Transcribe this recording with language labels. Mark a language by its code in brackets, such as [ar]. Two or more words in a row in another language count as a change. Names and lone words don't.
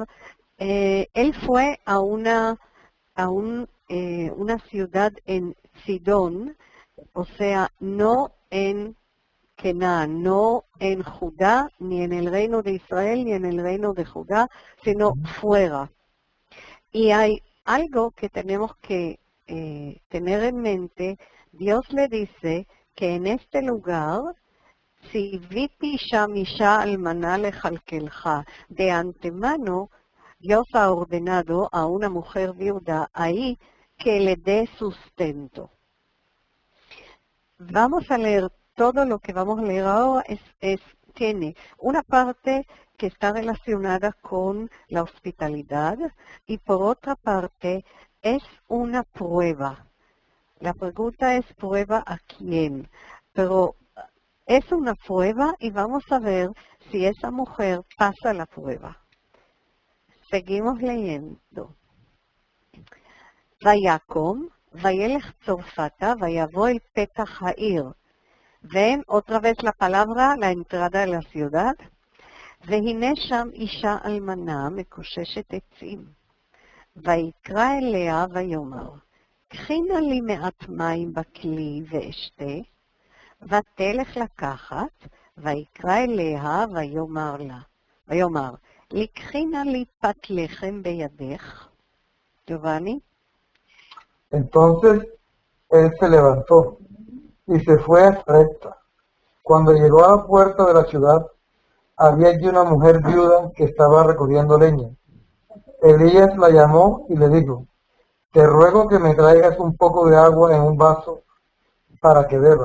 [es] Él fue a una ciudad en Sidón, o sea, no en Canaán, no en Judá, ni en el reino de Israel, ni en el reino de Judá, sino fuera. Y hay algo que tenemos que tener en mente. Dios le dice que en este lugar, [he] צויתי שם אשה אלמנה לכלכלך, [es] de antemano, Dios ha ordenado a una mujer viuda ahí que le dé sustento. Vamos a leer todo lo que vamos a leer ahora, tiene una parte que está relacionada con la hospitalidad y por otra parte es una prueba. La pregunta es ¿prueba a quién? Pero es una prueba y vamos a ver si esa mujer pasa la prueba. Seguimos leyendo. [he] ויקום, וילך צרפתה, ויבוא אל פתח העיר. [es] Ven otra vez la palabra, la entrada de la ciudad. [he] והנה שם אישה אלמנה מקוששת עצים. ויקרא אליה ויאמר, קחי נא לי מעט מים בכלי ואשתה. ותלך לקחת, ויקרא אליה ויאמר, לקחי נא לי פת לחם בידך. [es] Giovanni. Entonces él se levantó y se fue a Sarepta. Cuando llegó a la puerta de la ciudad, había allí una mujer viuda que estaba recogiendo leña. Elías la llamó y le dijo, te ruego que me traigas un poco de agua en un vaso para que beba.